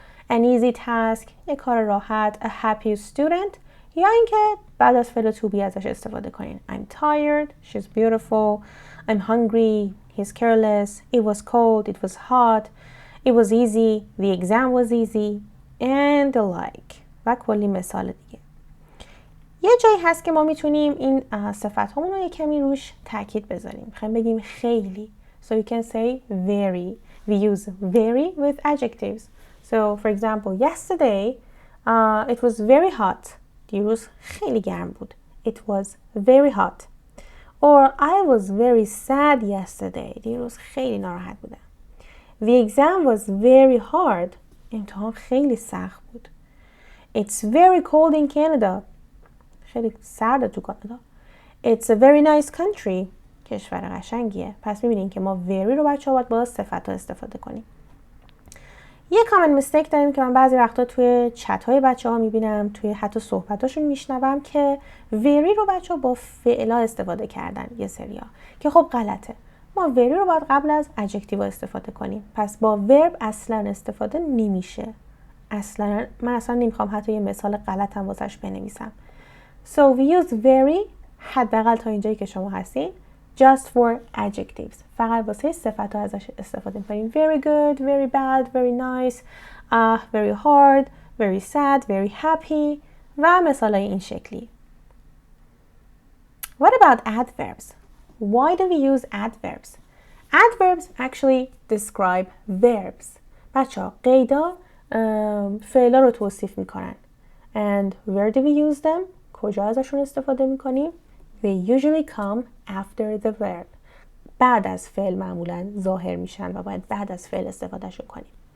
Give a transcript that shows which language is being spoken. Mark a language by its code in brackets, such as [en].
[en] An easy task [fa] یه کار راحت. [en] A happy student [fa] یا اینکه بعد از فعل to be ازش استفاده کنین. [en] I'm tired, she's beautiful, I'm hungry, he's careless, it was cold, it was hot, it was easy, the exam was easy and the like. [fa] و کلی مثال دیگه. یه جایی هست که ما میتونیم این صفت همون رو یه کمی روش تاکید بذاریم. میخوایم بگیم خیلی. [en] So you can say very. We use very with adjectives. So for example, yesterday it was very hot. [fa] دیروز خیلی گرم بود. [en] It was very hot. Or I was very sad yesterday. [fa] دیروز خیلی ناراحت بودم. [en] The exam was very hard. [fa] امتحان خیلی سخت بود. [en] It's very cold in Canada. [fa] خیلی سرده تو کانادا. [en] It's a very nice country. [fa] کشور قشنگیه. پس میبینین که ما very رو بچه ها باید با صفت ها استفاده کنیم. یه کامن میستیک داریم که من بعضی وقتا توی چت های بچه ها میبینم، توی حتی صحبتاشون میشنوم که very رو بچه ها با فعلا استفاده کردن یه سریا که خب غلطه. ما very رو باید قبل از adjective استفاده کنیم. پس با verb اصلا استفاده نمیشه. من اصلا نمیخوام حتی یه مثال غلط هم واسش بنویسم. [en] So we use very [fa] حداقل تا اینجایی که شما هستین [en] just for adjectives. [fa] فقط واسه صفت ها ازش استفاده می‌کنیم. [en] Very good, very bad, very nice, very hard, very sad, very happy [fa] و مثالای این شکلی. [en] What about adverbs? Why do we use adverbs? Adverbs actually describe verbs. [fa] بچه‌ها قیدا فعلا رو توصیف میکنن. [en] And where do we use them? [fa] کجا ازشون استفاده میکنیم؟ [en] They usually come after the verb. [fa] بعد از فعل معمولا ظاهر میشن و باید بعد از فعل استفادهشون کنیم.